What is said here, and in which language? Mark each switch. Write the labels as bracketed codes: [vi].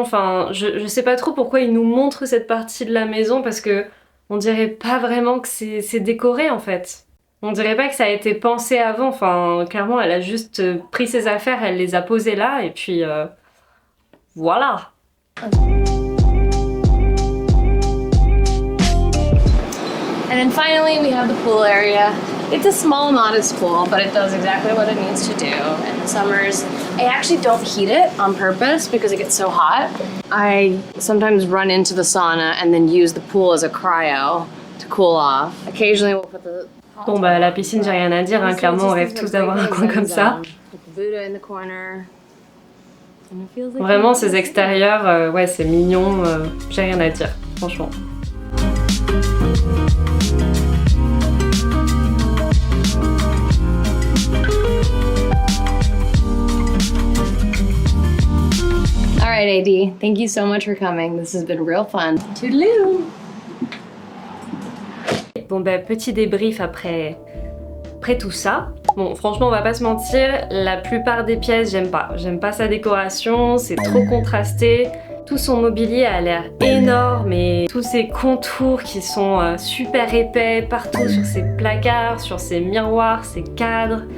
[fr] Enfin, je sais pas trop pourquoi ils nous montrent cette partie de la maison parce que on dirait pas vraiment que c'est décoré en fait. On dirait pas que ça a été pensé avant. Enfin, clairement, elle a juste pris ses affaires, elle les a posées là et puis voilà. [en] And then finally, we have the pool area. It's a small, modest pool, but it does exactly what it needs to do. In the summers, I actually don't heat it on purpose because it gets so hot. I sometimes run into the sauna and then use the pool as a cryo to cool off. Occasionally we'll put the... [fr] Bon bah la piscine, j'ai rien à dire, hein. Clairement on rêve tous d'avoir un coin comme ça. [en] Put the Buddha in the corner. And it feels like [fr] Vraiment ces extérieurs, ouais c'est mignon, j'ai rien à dire, franchement. [en] All right, AD, thank you so much for coming. This has been real fun. Toodaloo! [fr] Bon bah petit débrief après tout ça. Bon franchement on va pas se mentir, la plupart des pièces j'aime pas. J'aime pas sa décoration, c'est trop contrasté. Tout son mobilier a l'air énorme et tous ses contours qui sont super épais partout sur ses placards, sur ses miroirs, ses cadres.